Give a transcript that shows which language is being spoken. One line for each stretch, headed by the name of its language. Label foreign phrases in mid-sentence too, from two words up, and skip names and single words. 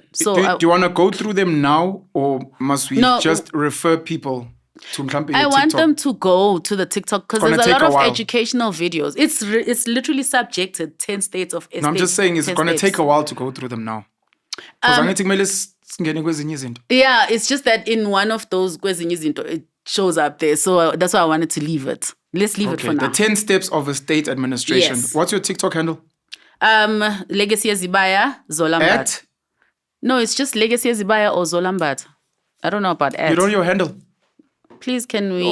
English: So, do you want to go through them now, or must we No. just refer people to Mhlampe I your want TikTok? them to go to the TikTok because Gonna there's a take lot a of while. educational videos. It's literally subjected 10 states of estate. No, I'm just saying it's 10 going to steps. take a while to go through them now.
North Ndebele: Because angithi kumele singene kwezinye izinto.
English: Yeah, it's just that in one of those
North Ndebele: kwezinye izinto,
English: it shows up there. So that's why I wanted to leave it. Let's leave it for now. The 10 steps of estate administration. Yes. What's your TikTok handle? Legacy Zibaya, Zola Mbatha. At? No, it's just Legacy Zibaya or Zola Mbatha. I don't know about at. You don't know your handle? Please, can we?